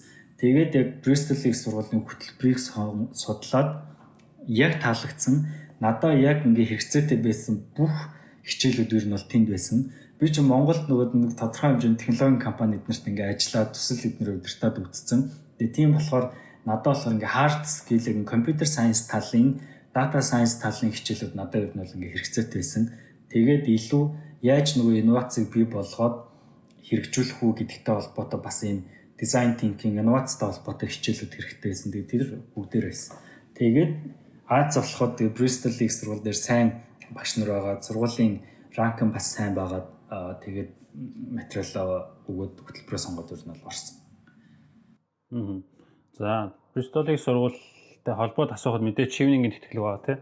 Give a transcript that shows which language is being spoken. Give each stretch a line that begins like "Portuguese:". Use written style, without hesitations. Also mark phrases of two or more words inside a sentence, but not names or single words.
Mongolian: Тэгээд яг Bristol их сургуулийн хөтөлбөрийг судлаад яг таалагдсан. Надаа яг ингээ хэрэгцээтэй байсан бүх хичээлүүд ер нь бол тэнд байсан. Би ч Монголд нэг тодорхой хэмжээний технологийн компани эднэрт ингээ ажиллаад төсөл эднэр удирдаад үзсэн. Тэгээ тийм болохоор надад болохоор ингээ
English: hard skill-
Mongolian: ийн
English: computer science
Mongolian: талын,
English: data science
Mongolian: талын хичээлүүд надад ер нь бол ингээ хэрэгцээтэй байсан. Тэгээд илүү яаж нөгөө инновацийг бий болгоод хэрэгжүүлэх үү гэдэгтэй холбоотой бас ийм
English: design thinking,
Mongolian: инновацтай холбоотой хичээлүүд хэрэгтэй байсан. Тэгээд тэр бүгдээр байсан. Тэгээд Аз болоход тэгээд Bristol их сургууль дээр сайн багш нар байгаа. Сургуулийн ранк нь бас сайн байгаад тэгээд материал өгөөд хөтөлбөрөө сонгоод ер нь бол орсон. За, Bristol-ийн сургуультай холбоод асуухад мэдээ чивнингийн тэтгэлэг байгаа тийм.